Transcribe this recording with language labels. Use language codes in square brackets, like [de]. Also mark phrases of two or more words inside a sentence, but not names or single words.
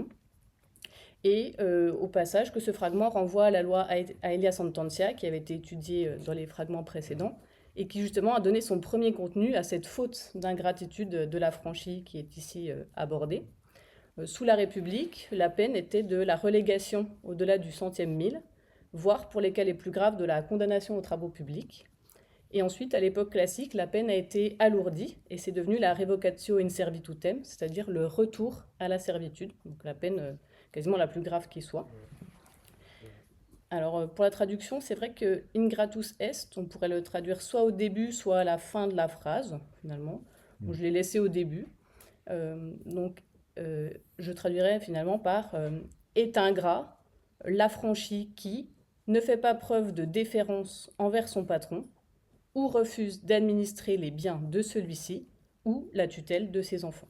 [fr] Et au passage que ce fragment renvoie à la loi Aelia Sententia, qui avait été étudiée dans les fragments précédents, et qui justement a donné son premier contenu à cette faute d'ingratitude de l'affranchi qui est ici abordée. Sous la République, la peine était de la relégation au-delà du centième mille, voire pour les cas les plus graves de la condamnation aux travaux publics. Et ensuite, à l'époque classique, la peine a été alourdie et c'est devenu la [la] revocatio in servitutem, [fr] c'est-à-dire le retour à la servitude, donc la peine quasiment la plus grave qui soit. Alors, pour la traduction, c'est vrai que [la] ingratus est, [fr] on pourrait le traduire soit au début, soit à la fin de la phrase, finalement. Donc, je l'ai laissé au début. Je traduirais finalement par est ingrat, l'affranchi qui ne fait pas preuve de déférence envers son patron ou refuse d'administrer les biens de celui-ci ou la tutelle de ses enfants.